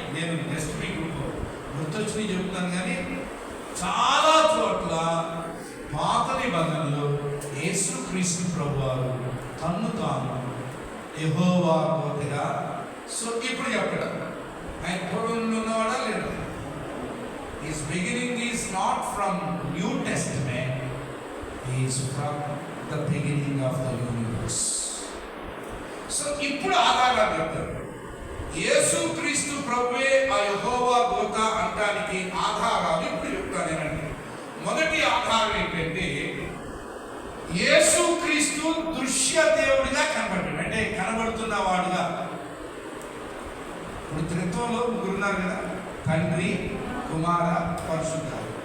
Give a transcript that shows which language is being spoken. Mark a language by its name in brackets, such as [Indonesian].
[Telugu] నేను next week గుర్తొచ్చినవి చెప్తాను. కానీ చాలా చోట్ల పాత నిబంధనలో యేసుక్రీస్తు ప్రభువారు తన్ను తాను యెహోవా దూతగా. సో ఇప్పుడు చెప్పడం ఆయన పూర్వంలో ఉన్నవాడా లేదా? [English] His beginning is not from New Testament, he is from the beginning of the universe. [Telugu] So ఇప్పుడు ఆధారాలు చెప్తారు. యేసుక్రీస్తు ప్రభువే ఆ యెహోవా దూత అనడానికి ఆధారాలు ఇప్పుడు చెప్తానేనండి. మొదటి ఆధారం ఏంటంటే యేసుక్రీస్తు దృశ్య దేవుడిగా కనబడ్డాడు. అంటే కనబడుతున్న వాడుగా. ఇప్పుడు త్రిత్వంలో ముగ్గురున్నారు కదా, తండ్రి, కుమార, పరిశుద్ధాత్మ.